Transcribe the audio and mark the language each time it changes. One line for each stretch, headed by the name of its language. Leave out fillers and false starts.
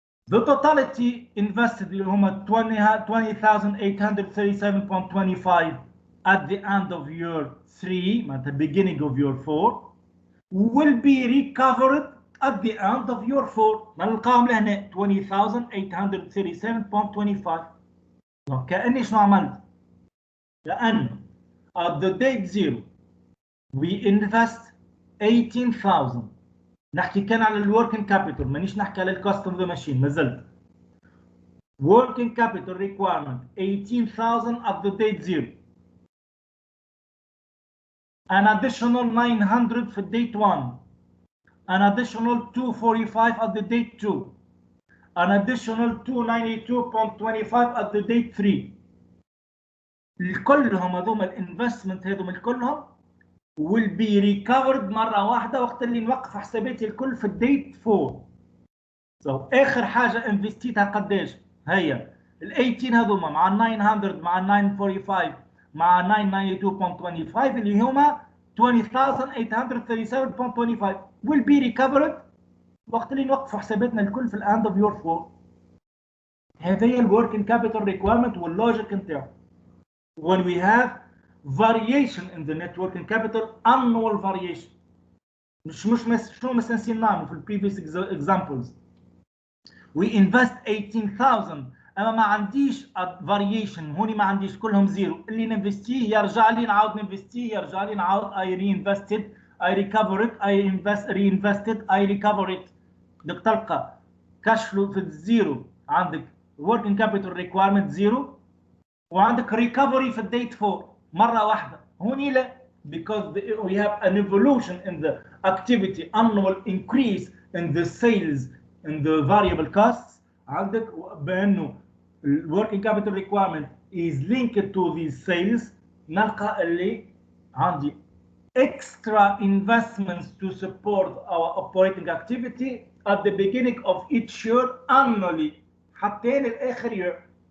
English: The totality invested
Arabic: اللي هما
English: 20,837.25 at the end of year 3, at the beginning of year 4, will be recovered at the end of year 4.
Arabic: نلقاهم لهنا 20,837.25. كأني شنو عملت؟ لأن
English: at the date 0 we invest 18,000.
Arabic: نحكي كان على الوركينج كابيتال مانيش نحكي على الكوست اوف ذا ماشين ما زلت.
English: Working capital requirement 18,000 at the date 0. An additional 900 for date 1. An additional 245 at the date 2. An additional 292.25 at the date 3.
Arabic: كلهم هذوما الانفستمنت هذوما كلهم
English: will be recovered
Arabic: مرة واحدة وقت اللي نوقف حساباتي الكل في الديت 4. So آخر حاجة انفستيتها قداش؟ هي ال 18 هذوما مع ال 900 مع ال 945 مع 992.25 اللي هما 20,837.25
English: will be recovered
Arabic: وقت اللي نوقفوا حساباتنا الكل في الاند اوف يور 4. هذه هي الوركينج كابيتال ريكويرمنت واللوجيك نتاعو.
English: When we have variation in the net working capital, annual variation.
Arabic: شنو مثلا نعمل في
English: previous examples. We invest 18,000
Arabic: اما ما عنديش فاريشن، هوني ما عنديش، كلهم زيرو. اللي ننفستيه يرجع لي، نعاود ننفستيه يرجع لي، نعاود اي رينفستد، اي ريكفرد، اي رينفستد، اي ريكفرد. بدك تلقى كاش فلو في الزيرو، عندك working capital requirement زيرو، وعندك ريكفري في الديت 4 مره واحده. هوني لا،
English: because we have an evolution in the activity, annual increase in the sales in the variable costs.
Arabic: عندك بانه
English: working capital requirement is linked to these sales.
Arabic: نلقى اللي عندي
English: extra investments to support our operating activity at the beginning of each year annually
Arabic: حتى الاخر
English: year.